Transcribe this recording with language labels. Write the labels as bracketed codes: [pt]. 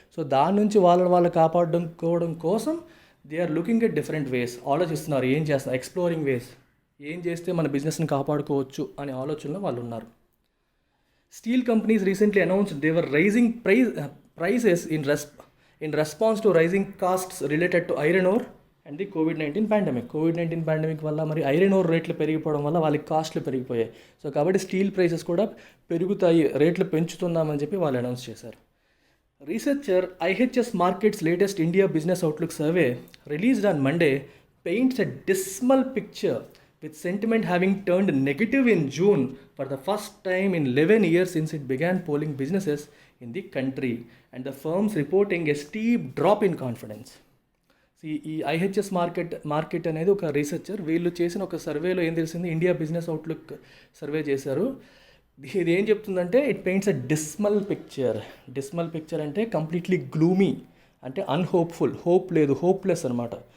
[te] So దాని నుంచి వాళ్ళు కాపాడుకోవడం కోసం [en] they are looking at different ways, [te] ఆలోచిస్తున్నారు ఏం చేస్తున్నారు, ఎక్స్ప్లోరింగ్ వేస్, ఏం చేస్తే మన బిజినెస్ని కాపాడుకోవచ్చు అనే ఆలోచనలో వాళ్ళు ఉన్నారు. [en] Steel companies recently announced they were raising prices in response to rising costs related to iron ore and the COVID-19 pandemic. [te] COVID-19 pandemic వల్ల మరి ఐరన్ ఓర్ రేట్లు పెరిగిపోవడం వల్ల వాళ్ళకి కాస్ట్లు పెరిగిపోయాయి. సో కాబట్టి స్టీల్ ప్రైసెస్ కూడా పెరుగుతాయి, రేట్లు పెంచుతున్నామని చెప్పి వాళ్ళు అనౌన్స్ చేశారు. [en] Researcher IHS Markit's latest India Business Outlook survey released on Monday paints a dismal picture with sentiment having turned negative in June for the first time in 11 years since it began polling businesses in the country, and the firms reporting a steep drop in confidence. [te] ఈ IHS market అనేది ఒక researcher, వీళ్ళు చేసిన ఒక సర్వేలో ఏం తెలిసింది, India business outlook survey చేశారు. ఇది ఏం చెప్తుందంటే [en] it paints a dismal picture [te] అంటే కంప్లీట్లీ గ్లూమీ, అంటే అన్హోప్ఫుల్, హోప్ లేదు, హోప్లెస్ అనమాట.